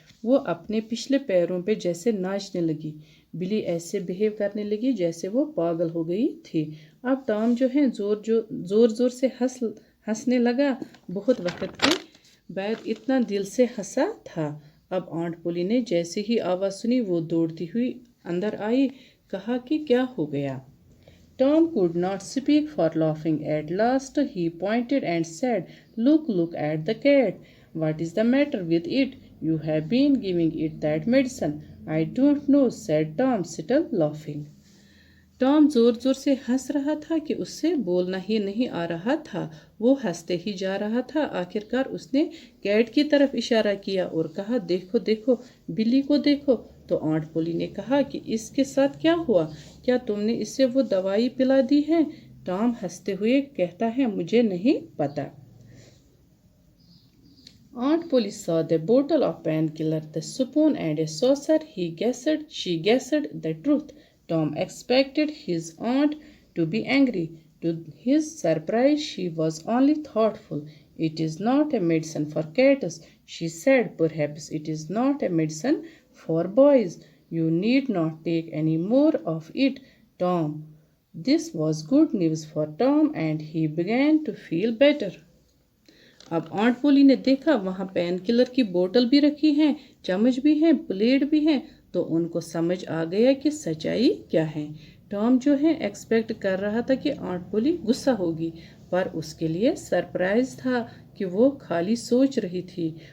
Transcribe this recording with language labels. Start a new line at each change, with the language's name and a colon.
Hindi: वो अपने पिछले पैरों पे जैसे नाचने लगी। बिल्ली ऐसे बिहेव करने लगी जैसे वो पागल हो गई थी। अब टॉम जो है जोर जोर से हंसने लगा। बहुत वक्त के बाद इतना दिल से हंसा था। अब आंट पोली ने जैसे ही आवाज़ सुनी वो दौड़ती हुई अंदर आई। कहा कि क्या हो गया।
English: Tom could not speak for laughing. At last he pointed and said, look at the cat. What is the matter with it? You have been giving it that medicine. I don't know, said Tom, still laughing.
Hindi: Tom जोर जोर से हंस रहा था कि उससे बोलना ही नहीं आ रहा था। वो हंसते ही जा रहा था। आखिरकार उसने कैट की तरफ इशारा किया और कहा, देखो देखो, बिल्ली को देखो। तो आंट पोली ने कहा कि इसके साथ क्या हुआ, क्या तुमने इससे वो दवाई पिला दी है? टॉम हंसते हुए कहता है, मुझे नहीं पता।
English: Aunt Polly saw the bottle of painkiller, the spoon, and a saucer. She guessed the truth. Tom expected his aunt to be angry. To his surprise, she was only thoughtful. It is not a medicine for cats, she said. Perhaps it is not a medicine for boys. You need not take any more of it, Tom. This was good news for Tom, and he began to feel better.
Hindi: अब aunt पोली ने देखा वहाँ pain killer की बोतल भी रखी है, चम्मच भी है, प्लेट भी है, तो उनको समझ आ गया कि सच्चाई क्या है। टॉम जो है एक्सपेक्ट कर रहा था कि आंट पोली गुस्सा होगी, पर उसके लिए सरप्राइज था कि वो खाली सोच रही थी।